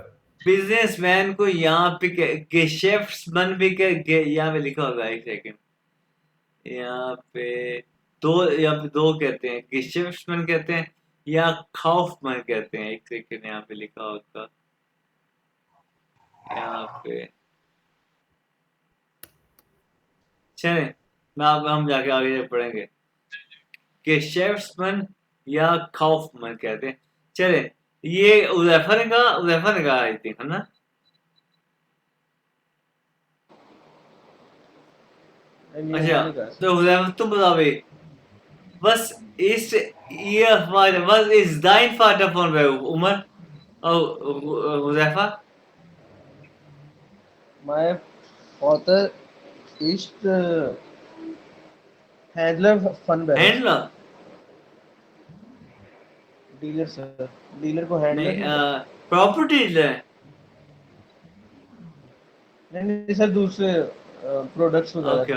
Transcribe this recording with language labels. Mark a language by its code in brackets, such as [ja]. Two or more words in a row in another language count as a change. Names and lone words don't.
[hi] बिजनेसमैन को यहाँ पे गेशेफ्ट्समैन भी यहाँ पे लिखा होगा, एक सेकंड, यहाँ पे दो, यहाँ पे दो कहते हैं, गेशेफ्ट्समैन कहते हैं या काउफमैन कहते हैं, एक सेकंड, यहाँ पे लिखा होगा, यहाँ पे, चले, मैं अब हम जाके आगे पढ़ेंगे, गेशेफ्ट्समैन या काउफमैन कहते हैं। चले, ये उज़ैफा ने कहा [en] I think, [hi] है ना? नहीं, अच्छा, मैंने कहा तो उज़ैफा तुम बताओ भाई, [de] was ist ihr Vater, was ist dein Vater von Beruf, Umar? Oh, Huzafa? [en] my father is [de] Händler von Beruf. Händler? [hi] डीलर सर, डीलर को हैंडलर नहीं, नहीं कहते। [en] property dealer? [hi] नहीं नहीं सर, दूसरे प्रोडक्ट्स वगैरह ओके